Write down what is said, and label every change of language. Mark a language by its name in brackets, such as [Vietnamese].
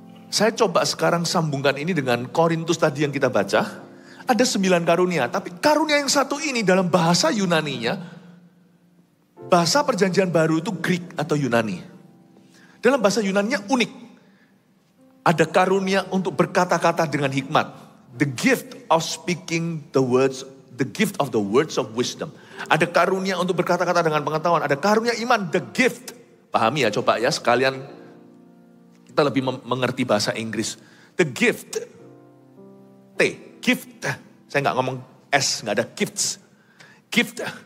[Indonesian] Saya coba sekarang sambungkan ini dengan Korintus tadi yang kita baca. Ada 9 karunia, tapi karunia yang satu ini dalam bahasa Yunaninya, bahasa perjanjian baru itu Greek atau Yunani. Dalam bahasa Yunaninya unik. Ada karunia untuk berkata-kata dengan hikmat. [English] The gift of speaking the words, the gift of the words of wisdom. [Indonesian] Ada karunia untuk berkata-kata dengan pengetahuan. Ada karunia iman, [English] the gift. [Indonesian] Pahami ya, coba ya sekalian kita lebih mengerti bahasa Inggris. [English] The gift, [Indonesian] T, gift. Saya nggak ngomong S, nggak ada gifts. Gift.